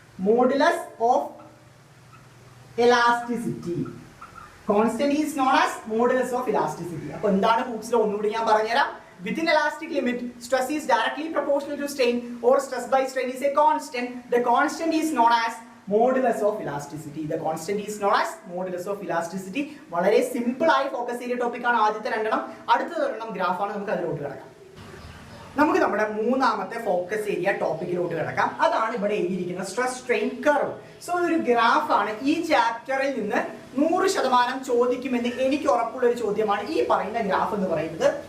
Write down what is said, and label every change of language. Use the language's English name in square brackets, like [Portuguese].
[English] Modulus of elasticity. Constant is known as modulus of elasticity. [Malayalam] അപ്പോൾ എന്താണ് Hooke's law ഒന്നുകൂടി ഞാൻ പറഞ്ഞുതരാം. [English] Within elastic limit, stress is directly proportional to strain, or stress by strain is a constant. The constant is known as modulus of elasticity. The constant is known as modulus of elasticity. [Malayalam] വളരെ simple ആയി focus ചെയ്ത topic ആണ് ആദ്യത്തെ രണ്ടെണ്ണം. അടുത്ത ഒരെണ്ണം ഗ്രാഫാണ്. നമുക്ക് അതിലോട്ട് കിടക്കാം. നമുക്ക് നമ്മുടെ മൂന്നാമത്തെ ഫോക്കസ് ഏരിയ ടോപ്പിക്കിലോട്ട് കിടക്കാം. അതാണ് ഇവിടെ എഴുതിയിരിക്കുന്ന സ്ട്രെസ് സ്ട്രെയിൻ കർവ്. സോ ഒരു ഗ്രാഫാണ്. ഈ ചാപ്റ്ററിൽ നിന്ന് 100% ചോദിക്കുമെന്ന് എനിക്ക് ഉറപ്പുള്ള ഒരു ചോദ്യമാണ് ഈ പറയുന്ന ഗ്രാഫ് എന്ന് പറയുന്നത്.